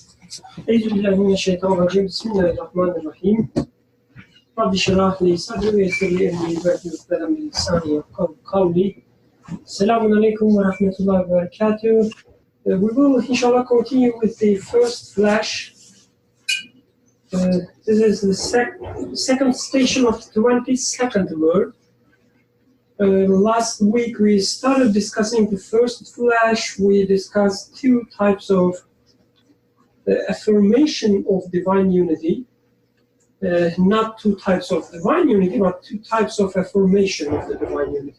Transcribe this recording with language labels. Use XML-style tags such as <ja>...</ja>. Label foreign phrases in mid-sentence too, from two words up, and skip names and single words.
<ar>أعوذ بالله من الشيطان الرجيم. بسم الله الرحمن الرحيم. رب اشرح لي صدري ويسر لي أمري واحلل من لساني يفقهوا قولي. السلام عليكم ورحمة الله وبركاته.</ar> <en>We will inshallah continue with the first flash. This is the second station of the 22nd word. Last week we started discussing the first flash. We discussed two types of the affirmation of divine unity, not two types of divine unity, but two types of affirmation of the divine unity.</en>